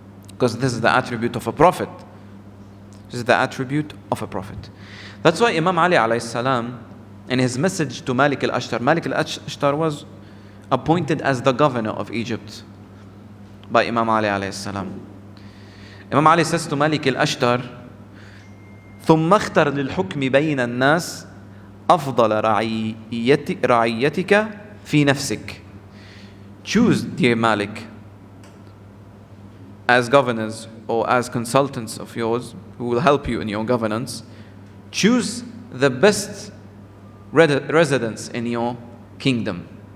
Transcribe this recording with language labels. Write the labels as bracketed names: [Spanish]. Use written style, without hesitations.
[English] Because this is the attribute of a prophet. This is the attribute of a prophet. That's why Imam Ali alayhi salam, in his message to Malik al-Ashtar was appointed as the governor of Egypt by Imam Ali alayhi salam. Imam Ali says to Malik al-Ashtar, [Arabic] ثم اختر للحكم بين الناس أفضل رعيتك في نفسك. [English] Choose, dear Malik, as governors or as consultants of yours who will help you in your governance, choose the best residents in your kingdom.